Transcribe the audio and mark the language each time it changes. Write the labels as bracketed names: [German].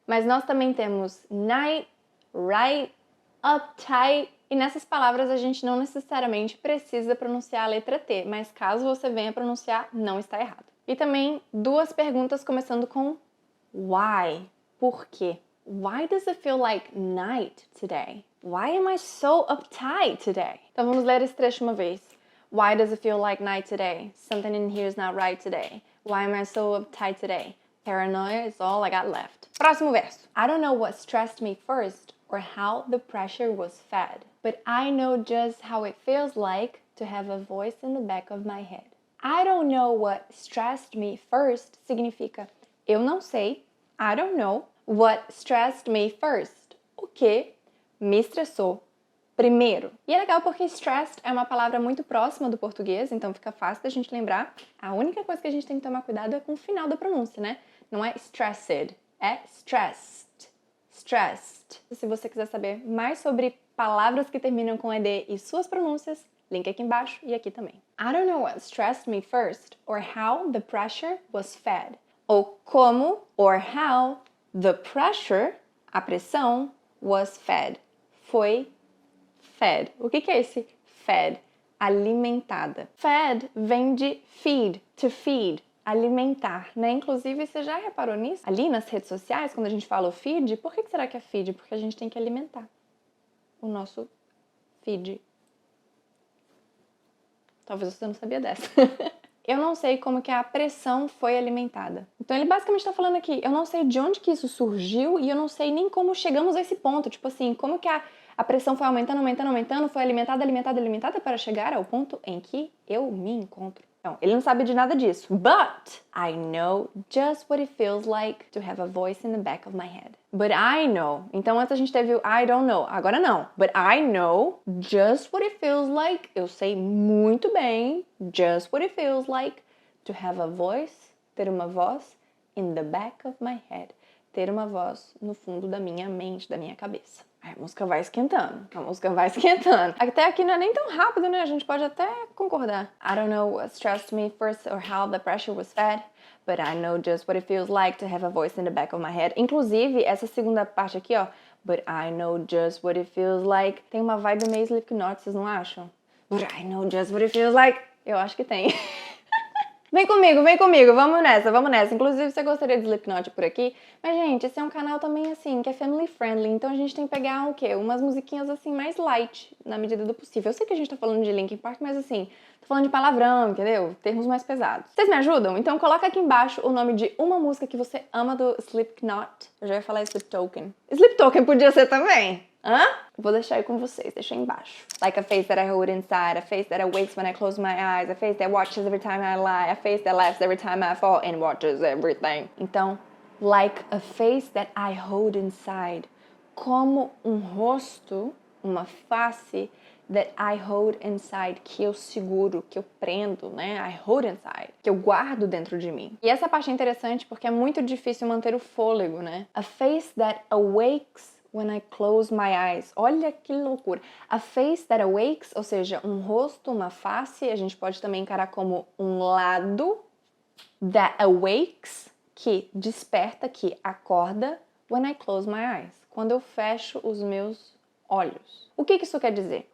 [Portuguese] Mas nós também temos night, right, uptight. E nessas palavras a gente não necessariamente precisa pronunciar a letra T, mas caso você venha pronunciar, não está errado. E também 2 perguntas começando com why. Por quê? [English] Why does it feel like night today? Why am I so uptight today? [Portuguese] Então vamos ler esse trecho uma vez. [English] Why does it feel like night today? Something in here is not right today. Why am I so uptight today? Paranoia is all I got left. [Portuguese] Próximo verso. [English] I don't know what stressed me first or how the pressure was fed, but I know just how it feels like to have a voice in the back of my head. I don't know what stressed me first [Portuguese] significa eu não sei, [English] I don't know, what stressed me first, [Portuguese] o que me estressou primeiro. E é legal porque stressed é uma palavra muito próxima do português, então fica fácil da gente lembrar. A única coisa que a gente tem que tomar cuidado é com o final da pronúncia, né? Não é stressed, é stressed. Stressed. Se você quiser saber mais sobre palavras que terminam com ed e suas pronúncias, link aqui embaixo e aqui também. [English] I don't know what stressed me first or how the pressure was fed. [Portuguese] Ou como [English] or how the pressure, [Portuguese] a pressão, [English] was fed. [Portuguese] Foi fed. O que é esse fed? Alimentada. Fed vem de feed, to feed. Alimentar, né? Inclusive, você já reparou nisso? Ali nas redes sociais, quando a gente fala o feed, por que será que é feed? Porque a gente tem que alimentar o nosso feed. Talvez você não sabia dessa. Eu não sei como que a pressão foi alimentada. Então ele basicamente está falando aqui, eu não sei de onde que isso surgiu e eu não sei nem como chegamos a esse ponto. Tipo assim, como que a pressão foi aumentando, aumentando, aumentando, foi alimentada, alimentada, alimentada para chegar ao ponto em que eu me encontro. Então, ele não sabe de nada disso. [English] But I know just what it feels like to have a voice in the back of my head. But I know. [Portuguese] Então, antes a gente teve o [English] I don't know. [Portuguese] Agora não. [English] But I know just what it feels like. [Portuguese] Eu sei muito bem [English] just what it feels like to have a voice, [Portuguese] ter uma voz [English] in the back of my head. [Portuguese] Ter uma voz no fundo da minha mente, da minha cabeça. Aí a música vai esquentando, a música vai esquentando. Até aqui não é nem tão rápido, né? A gente pode até concordar. [English] I don't know what stressed me first or how the pressure was fed, but I know just what it feels like to have a voice in the back of my head. [Portuguese] Inclusive, essa segunda parte aqui, ó, [English] but I know just what it feels like, [Portuguese] tem uma vibe meio Slipknot, vocês não acham? [English] But I know just what it feels like. [Portuguese] Eu acho que tem. Vem comigo, vamos nessa. Inclusive, você gostaria de Slipknot por aqui? Mas, gente, esse é um canal também, assim, que é family friendly, então a gente tem que pegar o quê? Umas musiquinhas, assim, mais light, na medida do possível. Eu sei que a gente tá falando de Linkin Park, mas, assim, tô falando de palavrão, entendeu? Termos mais pesados. Vocês me ajudam? Então, coloca aqui embaixo o nome de uma música que você ama do Slipknot. Eu já ia falar Sleep Token. Sleep Token podia ser também. Hã? Vou deixar aí com vocês, deixa aí embaixo. [English] Like a face that I hold inside, a face that awakes when I close my eyes, a face that watches every time I lie, a face that laughs every time I fall and watches everything. [Portuguese] Então, [English] like a face that I hold inside, [Portuguese] como um rosto, uma face [English] that I hold inside, [Portuguese] que eu seguro, que eu prendo, né? [English] I hold inside, [Portuguese] que eu guardo dentro de mim. E essa parte é interessante porque é muito difícil manter o fôlego, né? [English] A face that awakes when I close my eyes. [Portuguese] Olha que loucura. [English] A face that awakes, [Portuguese] ou seja, um rosto, uma face, a gente pode também encarar como um lado. [English] That awakes, [Portuguese] que desperta, que acorda. [English] When I close my eyes, [Portuguese] quando eu fecho os meus olhos. O que isso quer dizer?